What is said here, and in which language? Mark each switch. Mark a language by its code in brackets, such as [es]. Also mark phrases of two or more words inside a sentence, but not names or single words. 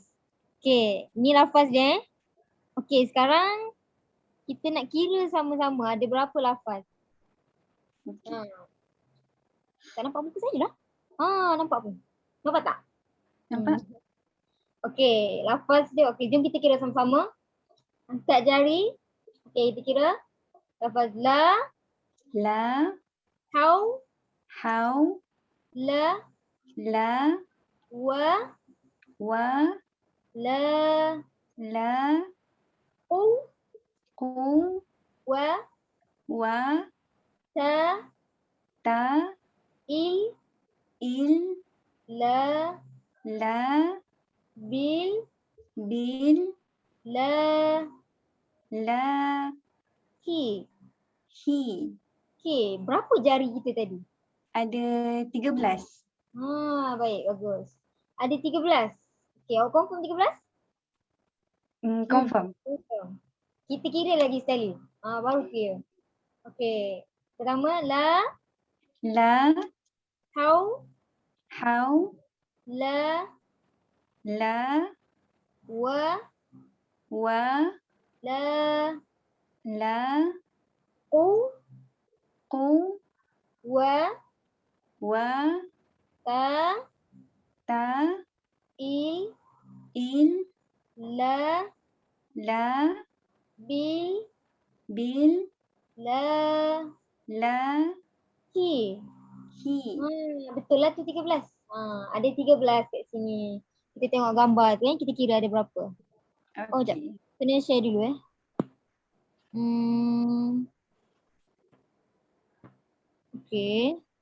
[ms] Okey, ni lafaz dia Okey, sekarang kita nak kira sama-sama ada berapa lafaz. Okey. Tak nampak muka saya lah. Nampak pun. Nampak tak? Nampak? Okey, lafaz dia. Okey, jom kita kira sama-sama. Angkat jari. Okey, kita kira. [ar] Lafaz لا، حَو، لا، وَ، لا، قُو, وَ، تَ، إِل، لا، بِل، لا، هِ. [ms] Okey, berapa jari kita tadi? Ada 13. Baik, bagus. Ada 13. Okey, awak confirm 13? Confirm. Kita kira lagi sekali. Baru kira. Okey. Pertama, [ar] لا، حَو, لا، وَ، لا، قُو، وَ، تَ، إِل، لا، بِل، لا، هِ. [ms] Betul lah tu 13. Ada 13 kat sini. Kita tengok gambar tu kita kira ada berapa. Jap. Kena share dulu Okey.